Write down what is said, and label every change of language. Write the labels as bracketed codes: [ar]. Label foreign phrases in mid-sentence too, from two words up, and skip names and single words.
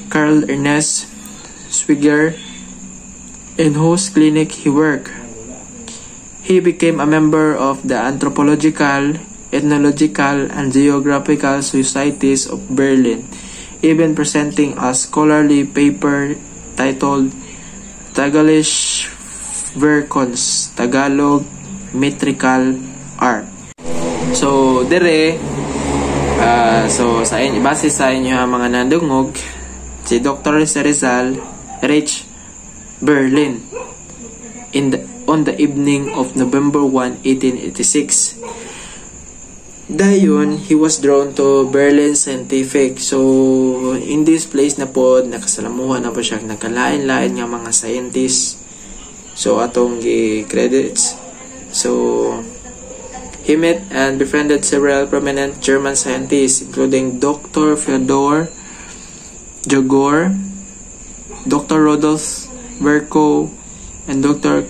[en] Karl Ernst Schwinger, in whose clinic he worked. He became a member of the Anthropological, Ethnological, and Geographical Societies of Berlin, even presenting a scholarly paper titled Tagalish Verkons, Tagalog Metrical Art. [hil] So, base sa inyo mga nandungog, si Dr. [en] Rizal reached Berlin on the evening of November 1, 1886. Dayon, he was drawn to Berlin Scientific. [hil] So, [en] in this place [hil] na po, nakasalamuhan na po siya nagkalain-lain nga mga scientists. So, atong credits. [en] So, he met and befriended several prominent German scientists, including Dr. Fyodor Jagor, Dr. Rudolf Virchow, and Dr.